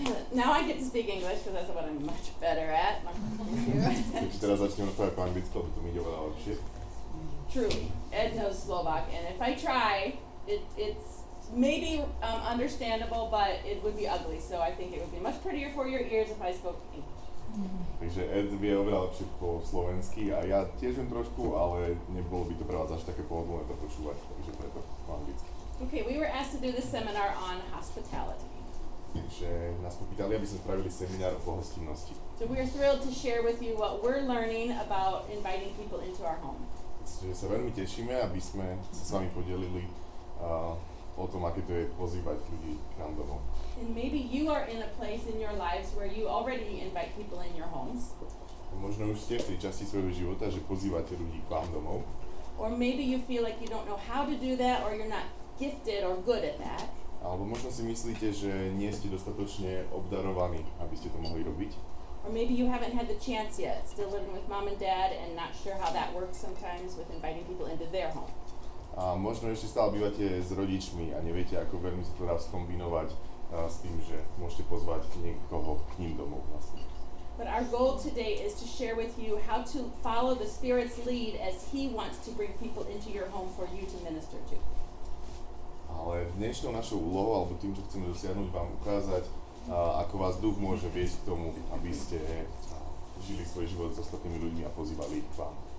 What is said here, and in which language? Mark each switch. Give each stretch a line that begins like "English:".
English: Now I get to speak English because that's what I'm much better at.
Slovak: Takže teraz začneme rozprávať po anglicky, lebo to mi ide oveľa lepšie.
English: Truly, Ed knows Slovak, and if I try, it's maybe understandable, but it would be ugly. So I think it would be much prettier for your ears if I spoke English.
Slovak: Takže Ed vie oveľa lepšie po slovensky a ja tiež viem trošku, ale nebolo by to pre vás až také pohodlné to počúvať, takže preto po anglicky.
English: Okay, we were asked to do this seminar on hospitality.
Slovak: Takže nás popýtali, aby sme spravili seminár o pohostinnosti.
English: So we are thrilled to share with you what we're learning about inviting people into our home.
Slovak: Takže sa veľmi tešíme, aby sme sa s vami podelili o tom, aké to je pozývať ľudí k nám domov.
English: And maybe you are in a place in your lives where you already invite people in your homes.
Slovak: Možno už ste v tej časti svojho života, že pozývate ľudí k vám domov.
English: Or maybe you feel like you don't know how to do that, or you're not gifted or good at that.
Slovak: Alebo možno si myslíte, že nie ste dostatočne obdarovaní, aby ste to mohli robiť.
English: Or maybe you haven't had the chance yet, still living with mom and dad and not sure how that works sometimes with inviting people into their home.
Slovak: A možno ešte stále bývate s rodičmi a neviete, ako veľmi sa to dá skombinovať s tým, že môžete pozvať niekoho k ním domov vlastne.
English: But our goal today is to share with you how to follow the Spirit's lead as He wants to bring people into your home for you to minister to.
Slovak: Ale dnešnou našou úlohou, alebo tým, čo chceme dosiahnuť, vám ukázať, ako vás duch môže viesť k tomu, aby ste žili svoj život s ostatnými ľuďmi a pozývali ich k vám.